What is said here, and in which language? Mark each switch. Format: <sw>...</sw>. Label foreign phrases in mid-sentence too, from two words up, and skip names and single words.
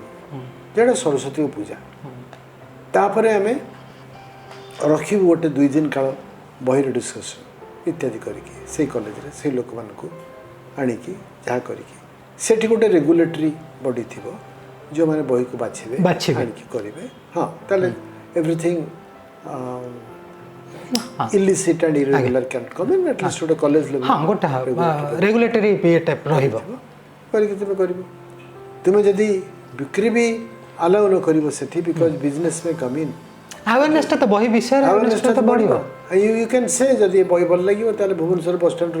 <or>ଯେଟା ସରସ୍ୱତୀ ପୂଜା ତାପରେ ଆମେ ରଖିବୁ ଗୋଟେ 2 ଦିନ କାଳ ବହିର ଡିସ୍କସନ୍ ଇତ୍ୟାଦି କରିକି ସେଇ କଲେଜରେ ସେଇ ଲୋକମାନଙ୍କୁ ଆଣିକି ଯାହା କରିକି ସେଠି ଗୋଟେ</or> <en>regulatory body</en> <or>ଥିବ ଯେଉଁମାନେ ବହିକୁ ବାଛିବେ ଆଣିକି କରିବେ ହଁ ତାହେଲେ</or> <en>everything illicit and irregular can come in at least</en> <or>ଗୋଟେ</or> <en>college level</en> <or>ହଁ ଗୋଟେ</or> <en>regulatory type</en> <or>ରହିବ କରିକି ତୁମେ କରିବ ତୁମେ ଯଦି ବିକ୍ରି ବି ଆଲାଉ ନ କରିବ ସେଠି</or> <en>because business may come in</en> <or>ଆୱାରନେସଟା ତ ବହି ବିଷୟରେ ଆୱାରନେସଟା ତ ବଢ଼ିବ</or> <en>you can say</en> <or>ଯଦି ବହି ଭଲ ଲାଗିବ ତାହେଲେ ଭୁବନେଶ୍ୱର ବସ୍ ଷ୍ଟାଣ୍ଡରୁ</or>